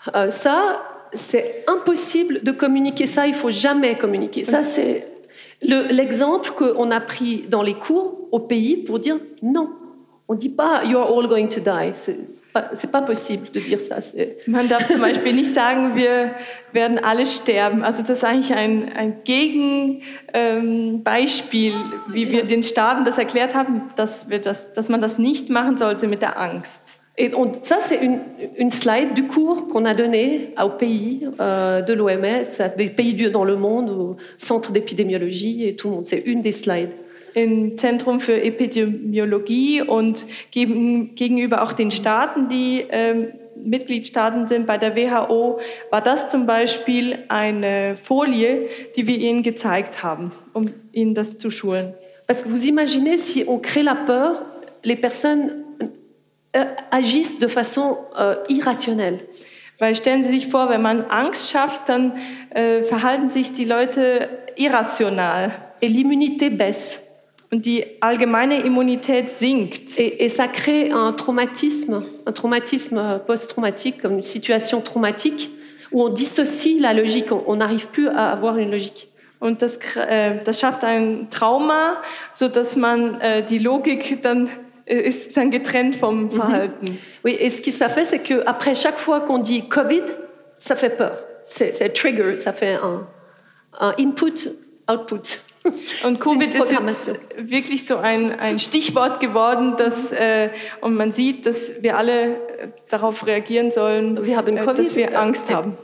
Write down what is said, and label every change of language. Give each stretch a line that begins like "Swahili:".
French: Ça, c'est impossible de communiquer ça. Il faut jamais communiquer. Ça, c'est l'exemple qu'on a pris dans les cours au pays pour dire non. On dit pas
English: you're all going to die.
French: C'est pas possible de dire ça.
German: Man darf zum Beispiel nicht sagen, wir werden alle sterben. Also das ist eigentlich ein Gegenbeispiel, wie wir den Staaten das erklärt haben, dass man das nicht machen sollte mit der Angst.
French: Et on, ça, c'est une slide du cours qu'on a donné aux pays de l'OMS, des pays dans le monde, au centre d'épidémiologie et tout le monde. C'est une des slides.
German: Im Zentrum für Epidemiologie und gegenüber auch den Staaten, die Mitgliedstaaten sind bei der WHO, war das zum Beispiel eine Folie, die wir Ihnen gezeigt haben, um Ihnen das zu schulen.
French: Parce que vous imaginez, si on crée la peur, les personnes agissent de façon irrationnelle.
German: Weil stellen Sie sich vor, wenn man Angst schafft, dann verhalten sich die Leute irrational.
French: Et l'immunité baisse.
German: Und die allgemeine Immunität sinkt.
French: Et ça crée un traumatisme post-traumatique, comme une situation traumatique, où on dissocie la logique, on n'arrive plus à avoir une logique.
German: Und das schafft ein Trauma, sodass man die Logik dann ist dann getrennt vom Verhalten.
French: Oui, et ce que ça fait, c'est qu'après chaque fois qu'on dit Covid, ça fait peur. C'est trigger, ça fait un input-output.
German: Und Covid ist jetzt wirklich so ein Stichwort geworden, dass, und man sieht, dass wir alle darauf reagieren sollen, dass wir Angst haben.